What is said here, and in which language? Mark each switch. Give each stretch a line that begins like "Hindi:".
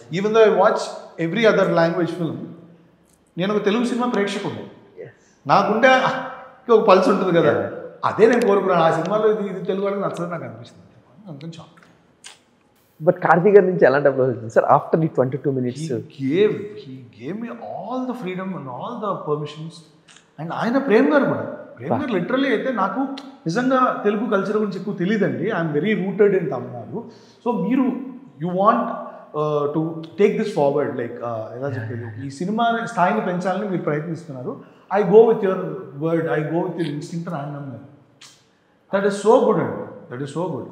English: even though I watch every other language film,
Telugu: నేను ఒక Telugu cinema ప్రేక్షకుడు. నాకుంటే ఒక పల్స్ ఉంటుంది కదా, అదే నేను కోరుకున్నాను. ఆ సినిమాలో ఇది తెలుగు వాళ్ళకి నచ్చదని నాకు అనిపిస్తుంది. అందుకని చాలు. బట్ కార్తీక్ గారి నుంచి ఎలాంటి అప్రోచ్ వచ్చింది సార్ ఆఫ్టర్ ఈ 22 minutes?
English: He gave me all the freedom and all the permissions.
Telugu: And ఆయన ప్రేమ్ గారు కూడా, ప్రేమ్ గారు లిటరలీ అయితే నాకు నిజంగా తెలుగు కల్చర్ గురించి ఎక్కువ తెలియదండి.
English: I'm very rooted in Tamil Nadu. So you want to take this forward, like
Telugu: ఎలా చెప్పేది, ఈ సినిమా స్థాయిని పెంచాలని మీరు ప్రయత్నిస్తున్నారు.
English: I go with your word, I go with your instinct
Telugu: అని ఆయన నమ్మారు.
English: That is so good అండి, that is so good.